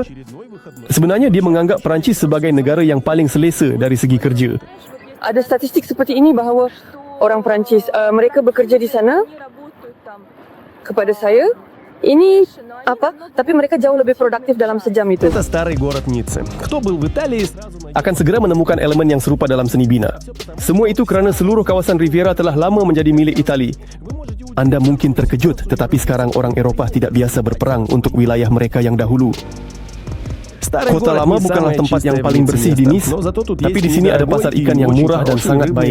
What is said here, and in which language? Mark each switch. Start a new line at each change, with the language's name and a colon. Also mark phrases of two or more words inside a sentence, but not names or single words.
Malay: Sebenarnya dia menganggap Perancis sebagai negara yang paling selesa dari segi kerja. Ada statistik seperti ini bahawa orang Perancis mereka bekerja di sana. Kepada saya, ini apa? Tapi mereka jauh lebih produktif dalam sejam itu.
Russian: Это старый город Ницце. Кто был в Италии,
Malay: akan segera menemukan elemen yang serupa dalam seni bina. Semua itu kerana seluruh kawasan Riviera telah lama menjadi milik Itali. Anda mungkin terkejut, tetapi sekarang orang Eropah tidak biasa berperang untuk wilayah mereka yang dahulu. Kota lama bukanlah tempat yang paling bersih di Nice, tapi di sini ada pasar ikan yang murah dan sangat baik.